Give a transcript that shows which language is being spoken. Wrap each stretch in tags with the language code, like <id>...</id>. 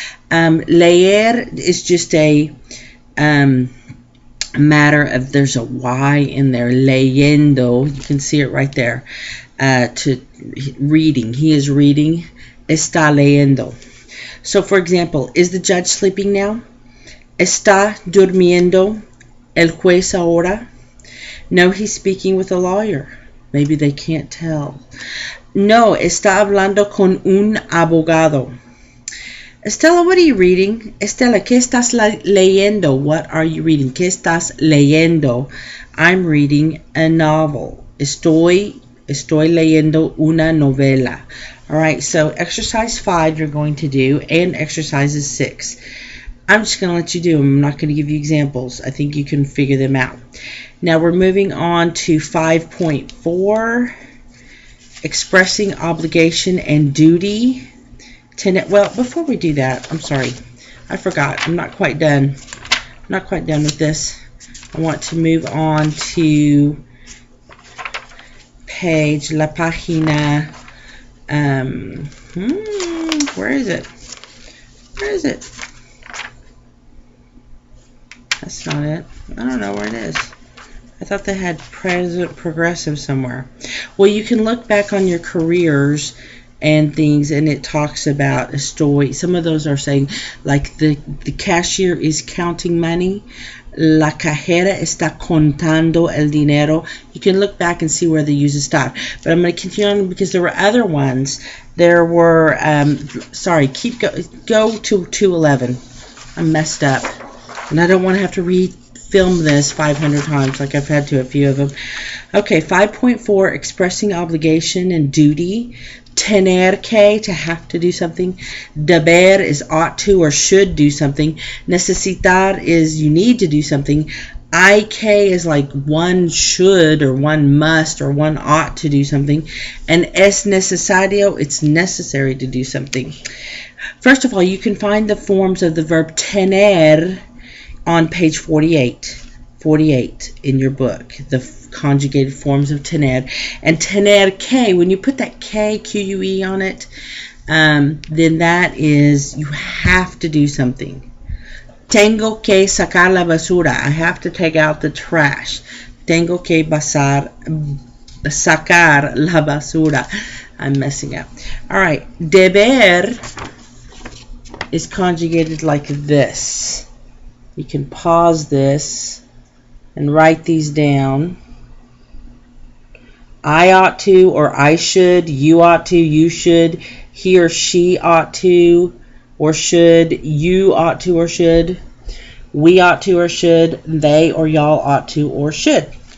<en>Leer is just a matter of, there's a Y in there, leyendo, you can see it right there, to reading. He is reading,</en> <es>está leyendo.</es> <en>So for example, is the judge sleeping now?</en> <es>Está durmiendo el juez ahora?</es> <en>No, he's speaking with a lawyer. Maybe they can't tell.</en> <es>No, está hablando con un abogado.</es> <en>Estela, what are you reading?</en> <es>Estela, ¿qué estás leyendo?</es> <en>What are you reading?</en> <es>¿Qué estás leyendo?</es> <en>I'm reading a novel.</en> <es>Estoy leyendo una novela.</es> <en>All right, so exercise 5 you're going to do, and exercises 6. I'm just going to let you do them. I'm not going to give you examples. I think you can figure them out. Now we're moving on to 5.4, expressing obligation and duty. Well, before we do that, I'm sorry. I forgot. I'm not quite done. I'm not quite done with this. I want to move on to page, la página. Where is it? Where is it? That's not it. I don't know where it is. I thought they had present progressive somewhere. Well, you can look back on your careers and things, and it talks about a story. Some of those are saying, like the cashier is counting money.</en> <es>La cajera está contando el dinero.</es> <en>You can look back and see where they use estar. But I'm going to continue on because there were other ones. There were, sorry, go to 211. I'm messed up. And I don't want to have to film this 500 times like I've had to a few of them. Okay, 5.4, expressing obligation and duty. Tener que, to have to do something. Deber is ought to or should do something. Necesitar is you need to do something. Ik is like one should or one must or one ought to do something. And es necesario, it's necessary to do something. First of all, you can find the forms of the verb tener on page 48 in your book, the conjugated forms of tener. And tener que, when you put that K, Q-U-E on it, then that is you have to do something.</en> <es>Tengo que sacar la basura.</es> <en>I have to take out the trash.</en> <es>Tengo que sacar la basura.</es> <en>I'm messing up. All right. Deber is conjugated like this. You can pause this and write these down. I ought to or I should, you ought to, you should, he or she ought to or should, you ought to or should, we ought to or should, they or y'all ought to or should.</en>